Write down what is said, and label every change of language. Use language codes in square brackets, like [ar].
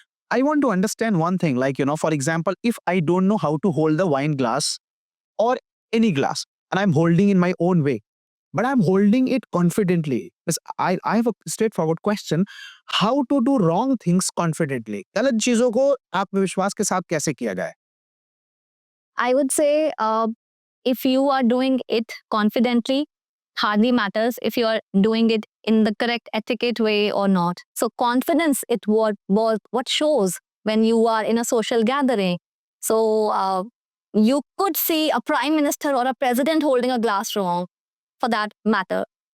[en] I want to understand one thing, like, for example, if I don't know how to hold the wine glass or any glass, and I'm holding in my own way, but I'm holding it confidently. Because I have a straightforward question. How to do wrong things confidently? [hi] गलत चीजों को आत्मविश्वास के साथ कैसे किया जाए? [en] I would say if you are doing it confidently, hardly matters if you are doing it in the correct etiquette way or not. So confidence, what shows when you are in a social gathering. So you could see a prime minister or a president holding a glass wrong, for that matter.